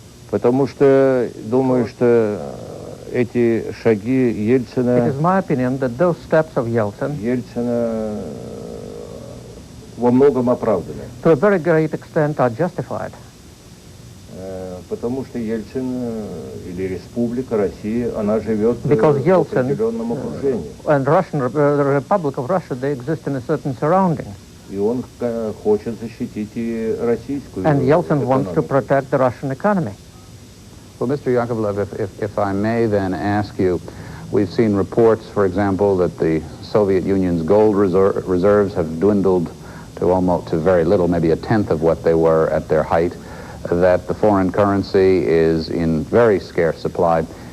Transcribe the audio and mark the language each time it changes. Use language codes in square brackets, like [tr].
[ru] Потому что думаю, что эти шаги Ельцина... [en] It is my opinion that those steps of Yeltsin... [ru] Ельцина во многом оправданы. [en] To a very great extent are justified. [ru] Потому что Ельцин или Республика России, она живет в определенном окружении. [en] And the Republic of Russia, they exist in a certain surrounding. [ru] И он хочет защитить и российскую [en] And Yeltsin wants to protect the Russian economy. Well, Mr. Yakovlev, if I may then ask you, we've seen reports, for example, that the Soviet Union's gold reserves have dwindled to very little, maybe a tenth of what they were at their height, that the foreign currency is in very scarce supply.